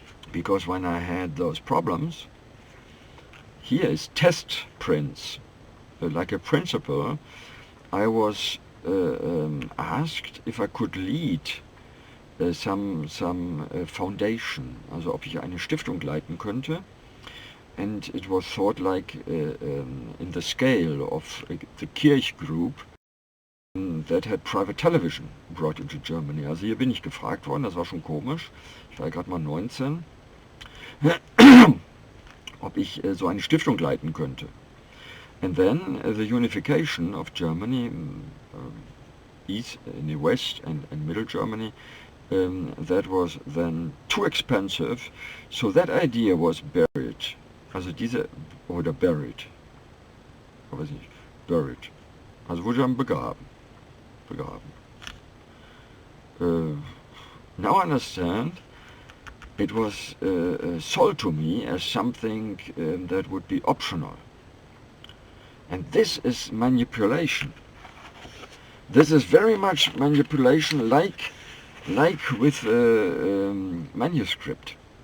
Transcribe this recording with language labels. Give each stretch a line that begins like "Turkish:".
English: Because when I had those problems, here is test prints, like a principal, I was asked if I could lead some foundation,
German: also ob ich eine Stiftung leiten könnte.
English: And it was thought like in the scale of the Kirch group that had private television brought into Germany.
German: Also hier bin ich gefragt worden, das war schon komisch. Ich war gerade mal 19, ob ich so eine Stiftung leiten könnte.
English: And then the unification of Germany, East, in the West and Middle Germany, that was then too expensive, so that idea was buried.
German: Also diese, oder buried, ich weiß nicht, buried, also wurde dann begraben.
English: Now I understand, it was sold to me as something that would be optional. And this is manipulation. This is very much manipulation, like with manuscript.